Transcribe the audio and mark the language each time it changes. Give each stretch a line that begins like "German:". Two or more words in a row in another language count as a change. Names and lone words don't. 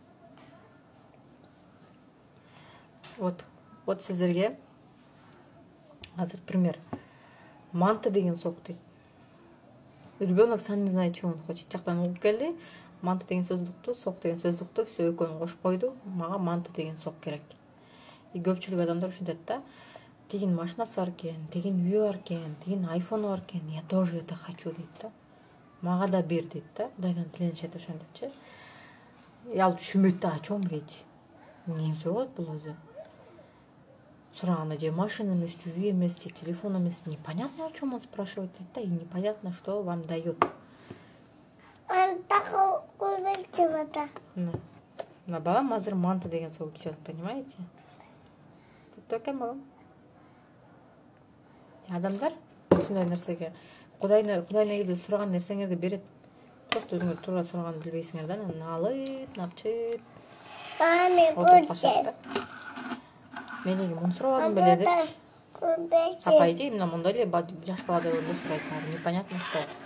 Kyrgyz: Вот сиздерге азыр пример. Манты деген сок дейт.
Russian: Ребенок сам не знает, что он хочет.
Kyrgyz: Жактан угуп келди. Манты деген сөздүктү, сок деген сөздүктү, все экөөнү кошуп койду. Мага манты деген сок керек. И көпчүлүк адамдар ушинтет да. Тигин машинасы бар экен, тигин үйү бар экен, тигин айфону бар экен.
Russian: Я тоже это хочу
Kyrgyz: дейт да. Мага да бер дейт да. Кудайдан тиленишет ошентипчи. Ал түшүнбөйт да,
Russian: о чем речь.
Kyrgyz: Эмнени сурап атат бул өзү? Сураганда же машина эмес, үй эмес, же телефон эмес.
Russian: Непонятно, о чем он спрашивает, да, и непонятно, что вам дает.
Kyrgyz: На балам азыр манты деген сок ичет, понимаете? Таптуу балам. Адамдар ушундай нерсеге Кудай негизи сураган нерсеңерди берет. Просто өзүңөр туура сураганды билбейсиңер да, анан алып, напчып. Мен эми муну сурабадым беле депчи.
Russian: По идее, именно
Kyrgyz: мындай эле жаш бала деп эле сурайсыңар.
Russian: Непонятно что.